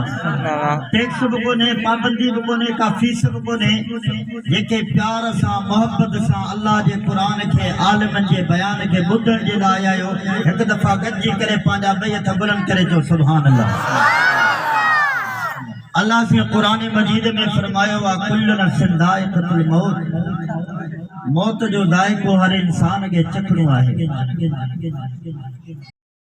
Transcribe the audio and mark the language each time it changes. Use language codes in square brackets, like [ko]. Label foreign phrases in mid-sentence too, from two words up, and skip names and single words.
[sd] टैक्स बि कोन्हे, पाबंदी बि कोन्हे, का फीस बि कोन्हे। जेके प्यार सां मोहब्बत सां अल्लाह जे क़ुरान खे आलिमनि जे बयान खे ॿुधण जे लाइ आया आहियो, हिकु दफ़ा गॾिजी करे पंहिंजा ॿई हथ बुलंद करे चओ [ar] سبحان الله. الله سے قرآن مجید میں فرمایو آهي كل نفس ذائقة الموت. [sd] मौत जो ज़ाइक़ो हर इंसान के चखणो आहे।